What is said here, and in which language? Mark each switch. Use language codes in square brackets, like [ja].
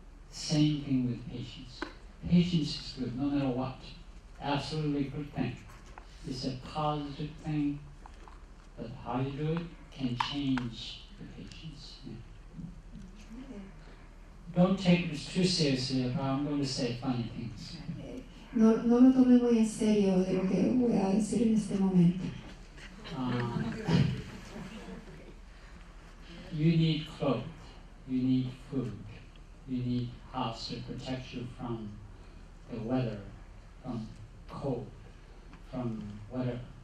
[en] Same thing with patience. Patience is good, no matter what. Absolutely good thing. It's a positive thing, but how you do it can change the patience. Yeah. Don't take this too seriously, if I'm going to say funny things. [es] No, no lo tome muy en serio de lo que voy a decir en este momento. [en] You need clothes, you need food, you need house to protect you from the weather, from cold, from whatever.